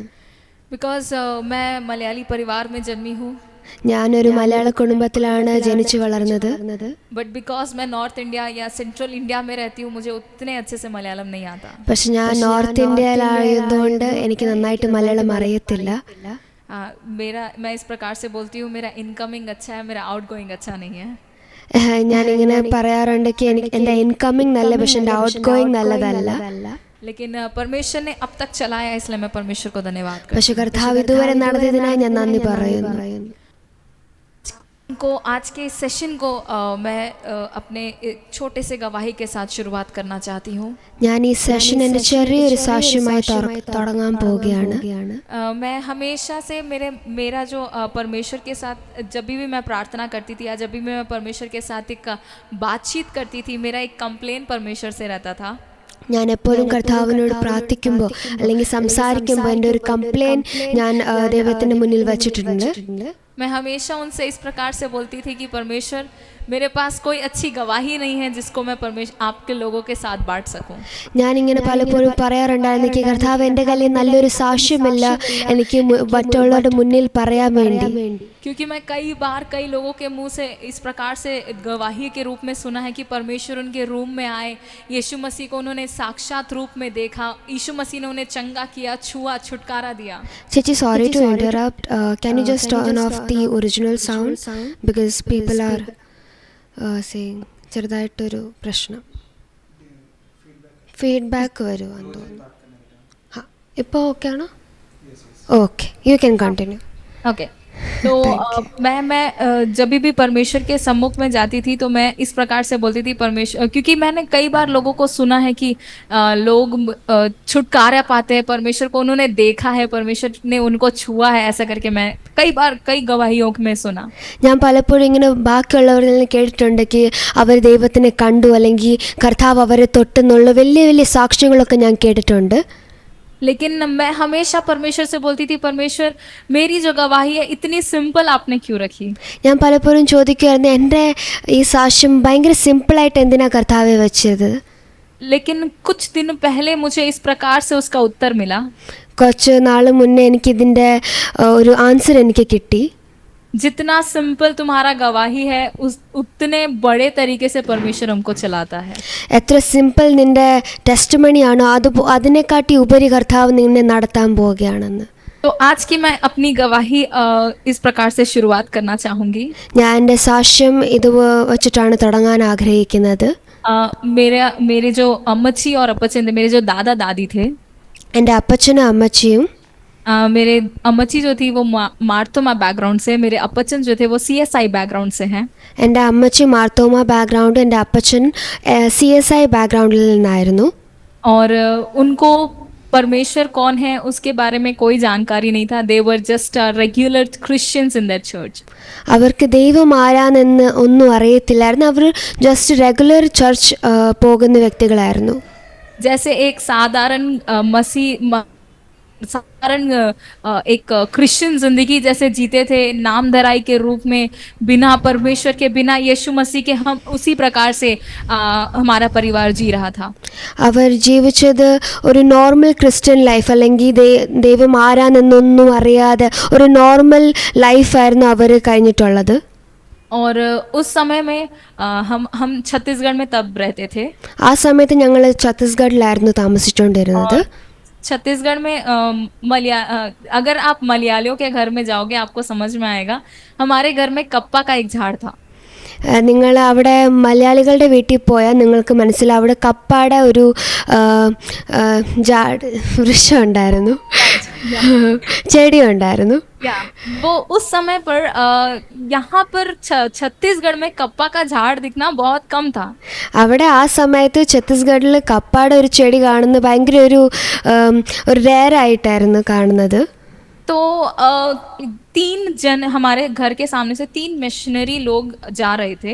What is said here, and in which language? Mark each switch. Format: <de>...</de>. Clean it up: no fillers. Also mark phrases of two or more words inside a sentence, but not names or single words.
<hi>Because मैं मलयाली परिवार में जन्मी हूँ.</hi> <ml>ഞാനൊരു മലയാള കുടുംബത്തിലാണ് ജനിച്ചു വളർന്നത്.</ml> <en>But because</en> <hi>मैं नॉर्थ इंडिया या सेंट्रल इंडिया में रहती हूँ, मुझे उतने अच्छे से मलयालम नहीं आता.</hi> <ml>പക്ഷെ ഞാൻ നോർത്ത് ഇന്ത്യയിലായതുകൊണ്ട് എനിക്ക് നന്നായിട്ട് മലയാളം അറിയത്തില്ല.</ml> <hi>मैं इस प्रकार से बोलती हूँ, मेरा इनकमिंग अच्छा है, मेरा आउटगोइंग अच्छा नहीं है.</hi> <ml>ഞാനിങ്ങനെ പറയാറുണ്ട് എൻ്റെ ഇൻകമിങ് നല്ല, പക്ഷെ എൻ്റെ ഔട്ട് ഗോയിങ് നല്ലതല്ല.</ml> <hi>लेकिन परमेश्वर ने अब तक चलाया, इसलिए मैं परमेश्वर को धन्यवाद करती हूँ.</hi> <ml>പക്ഷെ കർത്താവ് ഇതുവരെ നടത്തിയതിനായി ഞാൻ നന്ദി പറയുന്നു.</ml> <hi>को आज के सेशन को मैं अपने छोटे से गवाही के साथ शुरुआत करना चाहती हूँ.</hi> <ml>ഞാൻ ഈ സെഷൻ എൻ്റെ ചെറിയൊരു സാക്ഷ്യമായി തുടങ്ങാൻ പോവുകയാണ്.</ml> <hi>मैं हमेशा से मेरा जो परमेश्वर के साथ जब भी मैं प्रार्थना करती थी या जब भी मैं परमेश्वर के साथ एक बातचीत करती थी, मेरा एक कंप्लेन परमेश्वर से रहता था.</hi> <ml>ഞാൻ എപ്പോഴും കർത്താവിനോട് പ്രാർത്ഥിക്കുമ്പോൾ അല്ലെങ്കിൽ സംസാരിക്കുമ്പോൾ എൻ്റെ ഒരു കംപ്ലെയിൻ ഞാൻ ദൈവത്തിൻ്റെ മുന്നിൽ വച്ചിട്ടുണ്ട്.</ml> <hi>मैं हमेशा उनसे इस प्रकार से बोलती थी कि परमेश्वर, मेरे पास कोई अच्छी गवाही नहीं है जिसको मैं आपके लोगों के साथ बांट सकूं।</hi> <ml>ഞാനിങ്ങനെ പലപ്പോഴും പറയാറുണ്ടായിരുന്നു, എനിക്ക് കർത്താവ് എൻ്റെ കയ്യിൽ നല്ലൊരു സാക്ഷ്യമില്ല എനിക്ക് മറ്റുള്ളവരുടെ മുന്നിൽ പറയാൻ വേണ്ടി.</ml> <hi>क्योंकि मैं कई लोगों के मुंह से इस प्रकार से गवाही के रूप में सुना है कि परमेश्वर उनके रूम में आए, यीशु मसीह को उन्होंने साक्षात रूप में देखा, यीशु मसीह ने उन्हें चंगा किया, छुआ, छुटकारा दिया.</hi> <ml>ചേച്ചി,</ml> <en>sorry to interrupt. Can you just turn off the original sound because people are saying</en> <ml>ചെറുതായിട്ടൊരു പ്രശ്നം, ഫീഡ്ബാക്ക് വരുവാന്ന് തോന്നുന്നു. ഇപ്പോൾ ഓക്കെ ആണോ?</ml> <en>okay, you can continue.</en> <hi>ओके तो मैं जब भी परमेश्वर के सम्मुख में जाती थी तो मैं इस प्रकार से बोलती थी परमेश्वर, क्योंकि मैंने कई बार लोगों को सुना है कि लोग छुटकारा पाते हैं, परमेश्वर को उन्होंने देखा है, परमेश्वर ने उनको छुआ है, ऐसा करके मैं कई गवाहियों में सुना.</hi> <ml>ഞാൻ പലപ്പോഴും ഇങ്ങനെ ബാക്കിയുള്ളവരിൽ നിന്ന് കേട്ടിട്ടുണ്ട് അവർ ദൈവത്തിനെ കണ്ടു അല്ലെങ്കിൽ കർത്താവ് അവരെ തൊട്ടെന്നുള്ള വലിയ വലിയ സാക്ഷ്യങ്ങളൊക്കെ ഞാൻ കേട്ടിട്ടുണ്ട്.</ml> <hi>लेकिन मैं हमेशा परमेश्वर से बोलती थी, परमेश्वर मेरी जो गवाही है इतनी सिंपल आपने क्यों रखी.</hi> <ml>ഞാൻ പലപ്പോഴും ചോദിക്കുമായിരുന്നു, എൻ്റെ ഈ സാക്ഷ്യം ഭയങ്കര സിമ്പിളായിട്ട് എന്തിനാ കർത്താവെ വെച്ചത്.</ml> <hi>लेकिन कुछ दिन पहले मुझे इस प्रकार से उसका उत्तर मिला.</hi> <ml>കുറച്ച് നാൾ മുന്നേ എനിക്കിതിൻ്റെ ഒരു ആൻസർ എനിക്ക് കിട്ടി.</ml> <hi>जितना सिंपल तुम्हारा गवाही है उतने बड़े तरीके से परमेश्वर हमको चलाता है.</hi> <ml>എത്ര സിമ്പിൾ നിന്റെ ടെസ്റ്റിമണി ആണോ അതിനെക്കാട്ടി ഉപരി കർത്താവ് നിന്നെ നടത്താൻ പോവുകയാണെന്ന്.</ml> <hi>तो आज की मैं अपनी गवाही इस प्रकार से शुरुआत करना चाहूँगी.</hi> <ml>ഞാൻ എൻ്റെ സാക്ഷ്യം ഇത് വെച്ചിട്ടാണ് തുടങ്ങാൻ ആഗ്രഹിക്കുന്നത്.</ml> <hi>मेरे जो अम्मची और अपचन थे, मेरे जो दादा दादी थे,</hi> <ml>എൻ്റെ അപ്പച്ചനും അമ്മച്ചിയും,</ml> <hi>मेरे अम्मची जो थी वो मार्तोमा बैकग्राउंड से, मेरे अपचन जो थे वो CSI बैकग्राउंड से हैं.</hi> <ml>എൻ്റെ അമ്മച്ചി മാർത്തോമ ബാക്ക്ഗ്രൗണ്ട്, എൻ്റെ അപ്പച്ചൻ CSI ബാക്ക്ഗ്രൗണ്ടിൽ നിന്നായിരുന്നു.</ml> <hi>और उनको परमेश्वर कौन है उसके बारे में कोई जानकारी नहीं था.</hi> <en>They were just regular Christians in that church.</en> <ml>അവർക്ക് ദൈവം ആരാണെന്ന് ഒന്നും അറിയത്തില്ലായിരുന്നു. അവർ</ml> <en>just regular</en> <ml>ചർച്ച് പോകുന്ന വ്യക്തികളായിരുന്നു.</ml> <hi>जैसे एक साधारण एक क्रिश्चियन जिंदगी जैसे जीते थे, नामधराई के रूप में, बिना परमेश्वर के, बिना यीशु मसीह के, हम उसी प्रकार से हमारा परिवार जी रहा था.</hi> <ml>അവർ ജീവിച്ചത് ഒരു</ml> <en>normal Christian life,</en> <ml>അല്ലെങ്കിൽ ദൈവം ആരാണെന്നൊന്നും അറിയാതെ ഒരു നോർമൽ ലൈഫായിരുന്നു അവർ കഴിഞ്ഞിട്ടുള്ളത്.</ml> <hi>और उस समय में हम छत्तीसगढ़ में तब रहते थे.</hi> <ml>ആ സമയത്ത് ഞങ്ങൾ ഛത്തീസ്ഗഡിലായിരുന്നു താമസിച്ചുകൊണ്ടിരുന്നത്.</ml> <hi>छत्तीसगढ़ में अगर आप मलयालियों के घर में जाओगे आपको समझ में आएगा. हमारे घर में कप्पा का एक झाड़ था.</hi> <ml>നിങ്ങൾ അവിടെ മലയാളികളുടെ വീട്ടിൽ പോയാൽ നിങ്ങൾക്ക് മനസ്സിലാവും, അവിടെ കപ്പാടെ ഒരു വൃക്ഷം ഉണ്ടായിരുന്നു, ചെടി ഉണ്ടായിരുന്നു.</ml> <hi>वो उस समय पर यहाँ पर छत्तीसगढ़ में कप्पा का झाड़ दिखना बहुत कम था.</hi> <ml>അവിടെ ആ സമയത്ത് ഛത്തീസ്ഗഡിൽ കപ്പാടെ ഒരു ചെടി കാണുന്നത് ഭയങ്കര ഒരു റെയർ ആയിട്ടായിരുന്നു കാണുന്നത്.</ml> <hi>तो 3 जन हमारे घर के सामने से 3 मिशनरी लोग जा रहे थे.</hi>